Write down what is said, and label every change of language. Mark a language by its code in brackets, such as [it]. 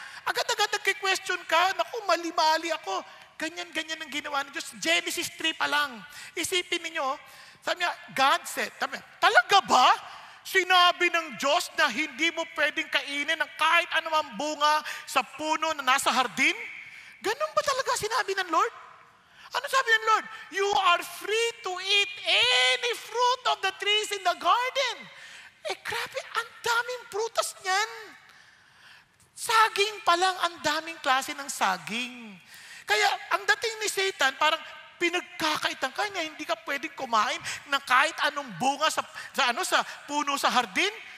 [tl] Agad-agad nagki-question ka, naku, mali-mali ako. Ganyan-ganyan ang ginawa ng Diyos. Genesis 3 pa lang. Isipin ninyo, sabi niya, [en] God said, [tl] talaga ba? Sinabi ng Diyos na hindi mo pwedeng kainin ng kahit anumang bunga sa puno na nasa hardin? Ganun ba talaga sinabi ng Lord? Ano sabi ng Lord? [en] You are free to eat any fruit of the trees in the garden. [tl] Grabe, ang daming prutas niyan. Saging pa lang, ang daming klase ng saging. Kaya ang dating ni Satan, parang pinagkakaitan ka niya, hindi ka pwedeng kumain ng kahit anong bunga sa puno sa hardin.